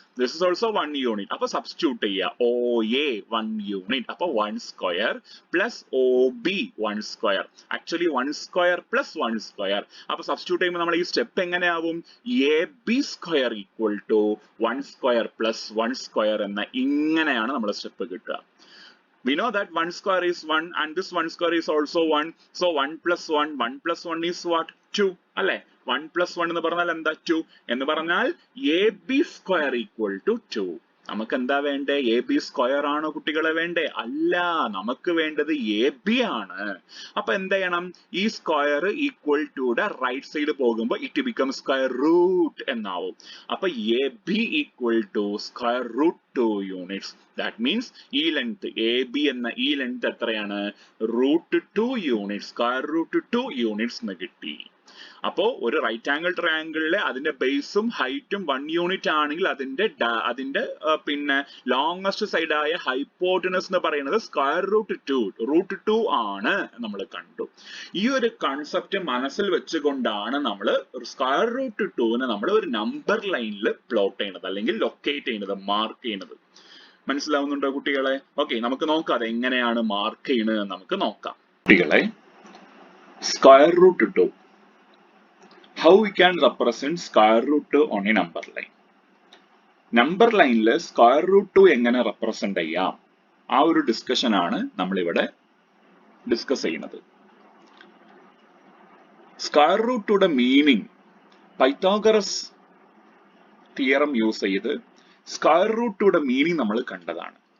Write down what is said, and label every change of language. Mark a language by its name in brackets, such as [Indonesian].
[English] this is also [Malayalam] 1 unit. അപ്പൊ substitute ചെയ്യുക. O A 1 unit. അപ്പൊ 1 square plus O B 1 square. Actually 1 square plus 1 square. അപ്പൊ substitute ചെയ്യുമ്പോൾ നമ്മൾ ഈ step എങ്ങനെയാവും? A B square equal to 1 square plus 1 square എന്ന ഇങ്ങനെയാണ് നമ്മുടെ സ്റ്റെപ്പ് കിട്ടുക. [English] We know that 1 square is 1 and this 1 square is also 1. So 1 plus 1 is what? 2. [Malayalam] അല്ലെ? 1 plus 1 എന്ന് പറഞ്ഞാൽ എന്താ? 2. എന്ന് പറഞ്ഞാൽ A B square equal to 2. നമുക്ക് എന്താ വേണ്ടേ? എ ബി സ്ക്വയർ ആണോ കുട്ടികളെ വേണ്ടേ? അല്ല, നമുക്ക് വേണ്ടത് എ ബി ആണ്. അപ്പൊ എന്ത് ചെയ്യണം? ഈ സ്ക്വയർ ഈക്വൽ ടുയുടെ റൈറ്റ് സൈഡ് പോകുമ്പോൾ [English] it become [Malayalam] സ്ക്വയർ റൂട്ട് എന്നാവും. അപ്പൊ A B equal to square root 2 units. [English] that means [Malayalam] ഈ ലെങ്ത് എ ബി എന്ന ഈ ലെങ്ത് എത്രയാണ്? Root 2 units. Square root 2 units എന്ന് കിട്ടി. അപ്പോ ഒരു റൈറ്റ് ആംഗിൾ ട്രയാംഗിളിലെ അതിന്റെ ബേസും ഹൈറ്റും 1 യൂണിറ്റ് ആണെങ്കിൽ അതിന്റെ പിന്നെ ലോങ്സ്റ്റ് സൈഡായ ഹൈപ്പോട്ടനസ് എന്ന് പറയുന്നത് സ്ക്വയർ റൂട്ട് 2 ആണ് നമ്മൾ കണ്ടു. ഈ ഒരു കൺസെപ്റ്റ് മനസ്സിൽ വെച്ചുകൊണ്ടാണ് നമ്മൾ സ്ക്വയർ റൂട്ട് 2നെ നമ്മൾ ഒരു നമ്പർ ലൈനിൽ പ്ലോട്ട് ചെയ്യുന്നത് അല്ലെങ്കിൽ ലൊക്കേറ്റ് ചെയ്യുന്നത്, മാർക്ക് ചെയ്യുന്നത്. മനസ്സിലാവുന്നുണ്ടോ കുട്ടികളെ? ഓക്കെ, നമുക്ക് നോക്കാം അത് എങ്ങനെയാണ് മാർക്ക് ചെയ്യുന്നത് നമുക്ക് നോക്കാം. കുട്ടികളെ, [English] Square root 2, how we can represent square root 2 on a number line? [Malayalam] Number ലൈനിൽ സ്ക്വയർ റൂട്ട് 2 എങ്ങനെ റെപ്രസെന്റ് ചെയ്യാം? ആ ഒരു ഡിസ്കഷൻ ആണ് നമ്മൾ ഇവിടെ ഡിസ്കസ് ചെയ്യുന്നത്. Square root 2യുടെ meaning Pythagoras theorem use ചെയ്ത് സ്ക്വയർ റൂട്ട് 2യുടെ മീനിങ് നമ്മൾ കണ്ടതാണ്.